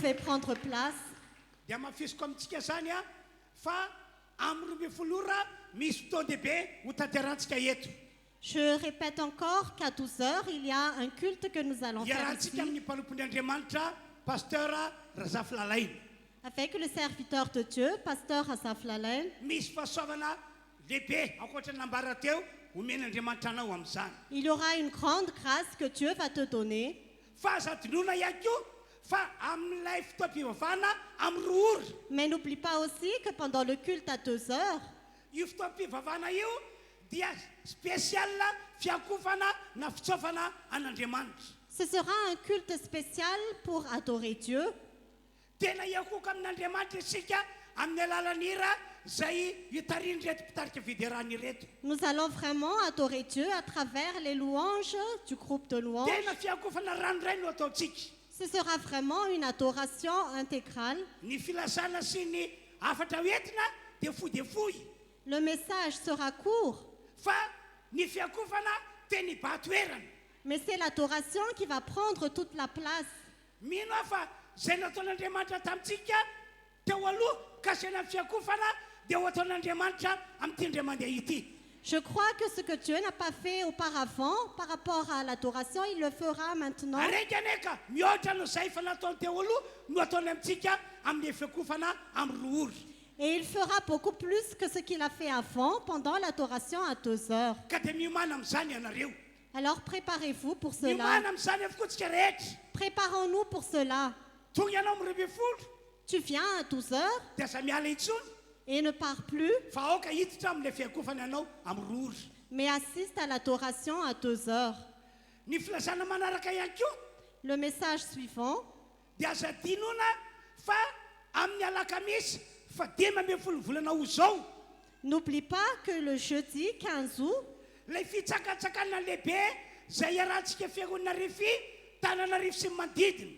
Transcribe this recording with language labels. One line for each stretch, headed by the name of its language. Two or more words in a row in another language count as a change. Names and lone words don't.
French: prendre place.
Malagasy: dia mafisoko amintsika zany a fa amin'ny 12 ora misy fotoan-dehibe ho tanterantsika eto.
French: Je répète encore qu'à 12 heures, il y a un culte que nous allons faire
Malagasy: Iarahantsika ici amin'ny mpanompon'ny Andriamanitra pasteur Razafy Lalaina.
French: avec le serviteur de Dieu, pasteur Asaf Lalaine.
Malagasy: Misy fahasoavana lehibe ankoatra nambara teo omen'Andriamanitra anao amin'izany.
French: Il y aura une grande grâce que Dieu va te donner.
Malagasy: Fa azadinoana ihany koa fa amin'ilay fotoam-pivavahana amin'ny 2 ora.
French: Mais n'oublie pas aussi que pendant le culte à 2 heures,
Malagasy: Io fotoam-pivavahana io dia spécial fiakofana na fitsofana an'Andriamanitra.
French: ce sera un culte spécial pour adorer Dieu.
Malagasy: Tena iakoka amin'Andriamanitra isika amin'ny alalan'ny hira zay itariny reto mpitarika fiderany reto.
French: Nous allons vraiment adorer Dieu à travers les louanges du groupe de louanges.
Malagasy: Tena fiakofana ranoray no ataontsika.
French: Ce sera vraiment une adoration intégrale.
Malagasy: Ny filazana sy ny afatra hoentina dia fohy.
French: Le message sera court,
Malagasy: Fa ny fiakofana tena hibatoerana.
French: mais c'est l'adoration qui va prendre toute la place.
Malagasy: Mino aho fa zay nataon'Andriamanitra tamintsika teo aloha ka zay na fiakofana dia ho ataon'Andriamanitra amin'ity ndray mandeha ity.
French: Je crois que ce que Dieu n'a pas fait auparavant par rapport à l'adoration, il le fera maintenant.
Malagasy: Araiky aneka mihoatra no zay fa nataony teo aloha no ataony amintsika amin'ny fiakofana amin'ny 2 ora.
French: Et il fera beaucoup plus que ce qu'il a fait avant pendant l'adoration à 2 heures.
Malagasy: Ka dia miomana amin'izany ianareo.
French: Alors préparez-vous pour cela.
Malagasy: Miomana amin'izany avokoa tsika rehetra.
French: Préparons-nous pour cela.
Malagasy: Tonga ianao amin'ny 12
French: Tu viens à 12 heures
Malagasy: dia aza miala intsony
French: et ne pars plus,
Malagasy: fa aoka hiditra amin'ilay fiakofana ianao amin'ny 2 ora.
French: mais assiste à l'adoration à 2 heures.
Malagasy: Ny filazana manaraka ihany koa
French: Le message suivant,
Malagasy: dia aza dinona fa amin'ny alakamisy fa 12 volana ho zao
French: n'oublie pas que le jeudi 15 août,
Malagasy: lay fitsakatsakana lehibe zay iarahantsika fiangonana Refy Tananarivo sy ny manodidina.